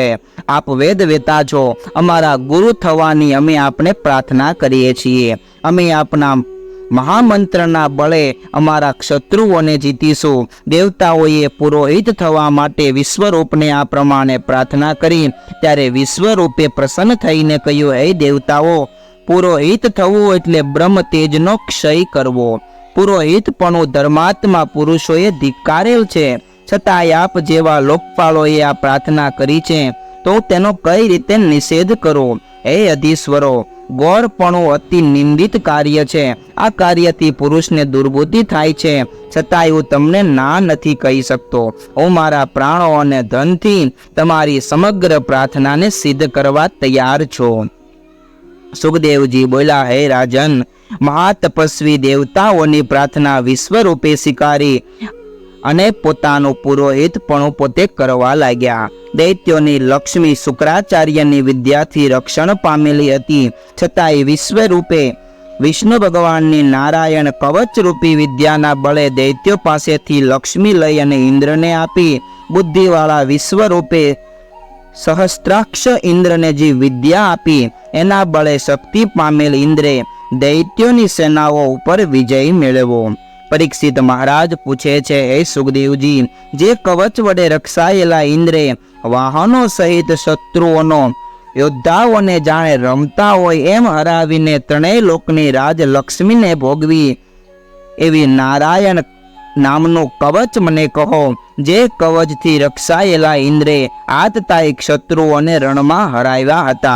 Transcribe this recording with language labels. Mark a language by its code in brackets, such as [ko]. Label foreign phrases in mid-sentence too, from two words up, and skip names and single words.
[gu] આપ વેદ વેતા છો, અમારા ગુરુ થવાની અમે આપને પ્રાર્થના કરીએ છીએ। અમે આપના મહામંત્રના બળે અમારા શત્રુઓને જીતીશું। દેવતાઓએ પુરોહિત થવા માટે વિશ્વરૂપને આ પ્રમાણે પ્રાર્થના કરી ત્યારે વિશ્વરૂપે પ્રસન્ન થઈને કહ્યું, હે દેવતાઓ, પુરોહિત થવું એટલે બ્રહ્મ તેજનો ક્ષય કરવો। પુરોહિતપણું ધર્માત્મા પુરુષોએ ધિક્કારેલ છે, છતાંય આપ જેવા લોકપાલોએ આ પ્રાર્થના કરી છે તો તેનો કઈ રીતે નિષેધ કરો। હે અધીશ્વરો, ગૌરપણું અતિ નિંદિત કાર્ય છે। આ કાર્યથી પુરુષને દુર્બુદ્ધિ થાય છે, છતાંય હું તમને ના નથી કહી શકતો। હું મારા પ્રાણો અને ધનથી તમારી સમગ્ર પ્રાર્થનાને સિદ્ધ કરવા તૈયાર છો। [hi] सुखदेवजी बोला, हे राजन, [gu] મહાતપસ્વી દેવતાઓની પ્રાર્થના વિશ્વરૂપે સ્વીકારી અને પોતાનું પુરોહિતપણું પોતે કરવા લાગ્યા। દૈત્યોની લક્ષ્મી શુક્રાચાર્યની વિદ્યાથી રક્ષણ પામેલી હતી, છતાંય વિશ્વરૂપે વિષ્ણુ ભગવાનની નારાયણ કવચ રૂપી વિદ્યાના બળે દૈત્યો પાસેથી લક્ષ્મી લઈ અને ઇન્દ્રને આપી। બુદ્ધિવાળા વિશ્વરૂપે સહસ્ત્રાક્ષ ઇન્દ્રને જે વિદ્યા આપી એના બળે શક્તિ પામેલ ઇન્દ્રે દૈત્યોની સેનાઓ ઉપર વિજય મેળવ્યો. પરીક્ષિત મહારાજ પૂછે છે, હે સુખદેવજી, જે કવચ વડે રક્ષાયેલા ઇન્દ્રે વાહનો સહિત શત્રુઓનો યોદ્ધાઓને જાણે રમતા હોય એમ હરાવીને ત્રણેય લોકની રાજ લક્ષ્મીને ભોગવી એવી નારાયણ નામનું કવચ મને કહો, જે કવચથી રક્ષાયેલા ઇન્દ્રે આતતાયી ક્ષત્રુઓને રણમાં હરાવ્યા હતા.